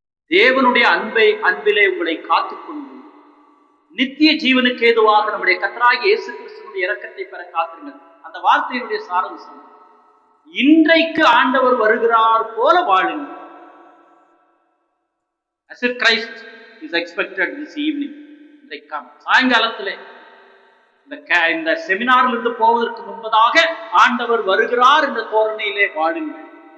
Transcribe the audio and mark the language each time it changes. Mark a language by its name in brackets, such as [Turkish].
[Tamil] தேவனுடைய அன்பிலே உங்களை காத்துக்கொண்டு நித்திய ஜீவனுக்கு ஏதுவாக நம்முடைய கர்த்தராகிய இயேசு கிறிஸ்துவினுடைய இரக்கத்தை பெற காத்துங்கள். அந்த வார்த்தையினுடைய சாராம்சம், இன்றைக்கு ஆண்டவர் வருகிறார் போல வாழுங்கள். [English] As if Christ is expected this evening. [Tamil] சாயங்காலத்திலே இந்த செமினாரில் இருந்து போவதற்கு முன்பதாக ஆண்டவர் வருகிறார் என்ற தோரணையிலே வாழுங்கள்.